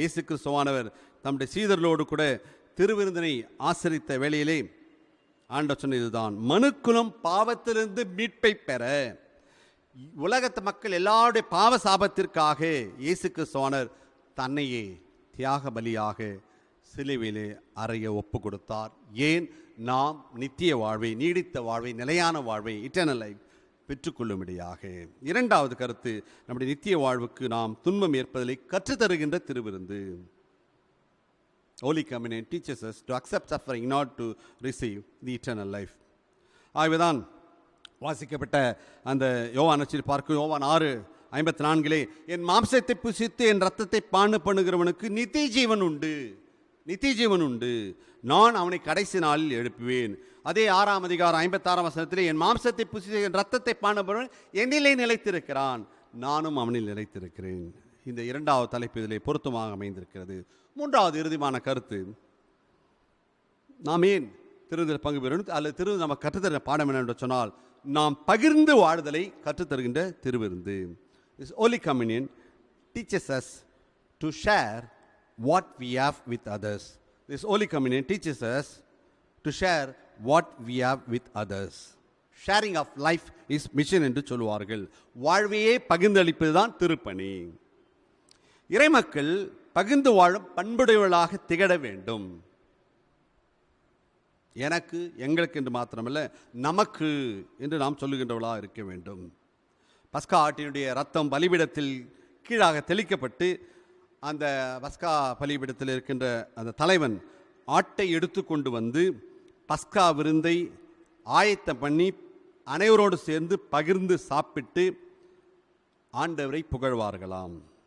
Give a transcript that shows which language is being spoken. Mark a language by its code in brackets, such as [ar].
[ta] இயேசு கிறிஸ்துவானவர் தம்முடைய சீடர்களோடு கூட திருவிருந்தினை ஆசரித்த வேளையிலே ஆண்டவர் சொன்ன இதுதான், மனுக்குலம் பாவத்திலிருந்து மீட்பை பெற உலகத்து மக்கள் எல்லாருடைய பாவ சாபத்திற்காக இயேசு கிறிஸ்துவானவர் தன்னையே தியாக பலியாக சிலுவையிலே அறைய ஒப்பு கொடுத்தார். ஏன்? நாம் நித்திய வாழ்வை, நீடித்த வாழ்வை, நிலையான வாழ்வை, இட்டர்னல் லைஃப் பெற்றுக்கொள்ளும்படியாக. இரண்டாவது கருத்து, நம்முடைய நித்திய வாழ்வுக்கு நாம் துன்பம் ஏற்பதை கற்றுத்தருகின்ற திருவிருந்து. [en] Holy Communion teaches us to accept suffering in order to receive the eternal life. [ta] ஆகவேதான் வாசிக்கப்பட்ட அந்த யோவான் நற்செய்தியில் பார்க்கும் யோவான் 6:54 என் மாம்சத்தை புசித்து என் ரத்தத்தை பான பண்ணுகிறவனுக்கு நித்திய ஜீவன் உண்டு, நித்திய ஜீவன் உண்டு, நான் அவனை கடைசி நாளில் எழுப்புவேன். அதே 6ஆம் அதிகாரம் 56ஆம் வசனத்திலே என் மாம்சத்தை புசித்து என் ரத்தத்தை பான பண்ணுவன் என்னிலே நிலைத்திருக்கிறான், நானும் அவனில் நிலைத்திருக்கிறேன். இந்த இரண்டாவது தலைப்பு இதிலே பொருத்தமாக அமைந்திருக்கிறது. மூன்றாவது இறுதியான கருத்து, நாம் ஏன் திருவிருந்தில் பங்கு பெறணும் அல்லது திருவிருந்து நம்ம கற்றுத்தர பாடம் என்ன என்று சொன்னால், நாம் பகிர்ந்து வாழ்தலை கற்றுத்தருகின்ற திருவிருந்து. [en] This Holy Communion teaches us to share what we have with others. This Holy Communion teaches us to share what we have with others. Sharing of life is mission [ta] என்று சொல்வார்கள். வாழ்வையே பகிர்ந்தளிப்பது தான் திருப்பணி. இறைமக்கள் பகிர்ந்து வாழும் பண்புடையவர்களாக திகழ வேண்டும். எனக்கு, எங்களுக்கு என்று மாத்திரமல்ல, நமக்கு என்று நாம் சொல்லுகின்றவர்களாக இருக்க வேண்டும். பஸ்கா ஆட்டினுடைய ரத்தம் பலிபீடத்தில் கீழாக தெளிக்கப்பட்டு அந்த பஸ்கா பலிபீடத்தில் இருக்கின்ற அந்த தலைவன் ஆட்டை எடுத்து கொண்டு வந்து பஸ்கா விருந்தை ஆயத்தம் பண்ணி அனைவரோடு சேர்ந்து பகிர்ந்து சாப்பிட்டு ஆண்டவரை புகழ்வார்களாம்.